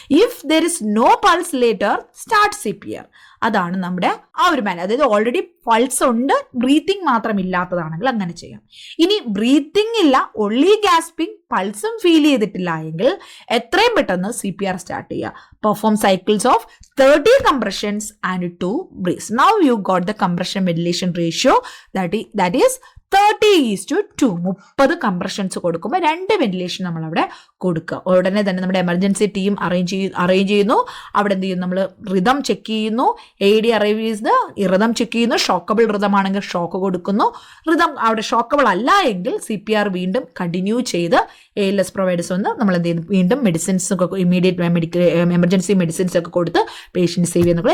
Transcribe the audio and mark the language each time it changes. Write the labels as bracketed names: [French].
[English] If there is no pulse later start CPR. [Malayalam] അതാണ് നമ്മുടെ ആ ഒരു മാനർ. അതായത് ഓൾറെഡി പൾസ് ഉണ്ട്, ബ്രീത്തിങ് മാത്രം ഇല്ലാത്തതാണെങ്കിൽ അങ്ങനെ ചെയ്യാം. ഇനി ബ്രീത്തിങ് ഇല്ല, ഒൺലി ഗ്യാസ്പിംഗ്, പൾസും ഫീൽ ചെയ്തിട്ടില്ല എങ്കിൽ എത്രയും പെട്ടെന്ന് CPR സ്റ്റാർട്ട് ചെയ്യുക. [English] Perform cycles of 30 compressions and 2 breaths. Now you got the compression ventilation ratio that is 30:2. [Malayalam] 30 compressions കൊടുക്കുമ്പോൾ 2 വെന്റിലേഷൻ നമ്മൾ അവിടെ കൊടുക്കുക. ഉടനെ തന്നെ നമ്മുടെ എമർജൻസി ടീം അറേഞ്ച് ചെയ്യുന്നു. അവിടെ എന്ത് ചെയ്യും, നമ്മൾ റിതം ചെക്ക് ചെയ്യുന്നു. AED അറൈവ് ചെയ്ത് റിതം ചെക്ക് ചെയ്യുന്നു. ഷോക്കബിൾ റിതം ആണെങ്കിൽ ഷോക്ക് കൊടുക്കുന്നു. റിതം അവിടെ ഷോക്കബിൾ അല്ല എങ്കിൽ CPR വീണ്ടും കണ്ടിന്യൂ ചെയ്ത് ALS പ്രൊവൈഡേഴ്സ് വന്ന് നമ്മൾ എന്ത് ചെയ്യുന്നു, വീണ്ടും മെഡിസിൻസ് ഒക്കെ ഇമ്മീഡിയറ്റ് മെഡിക്കൽ എമർജൻസി മെഡിസിൻസ് ഒക്കെ കൊടുത്ത് പേഷ്യൻറ്റ് സേവ് ചെയ്യുന്നു.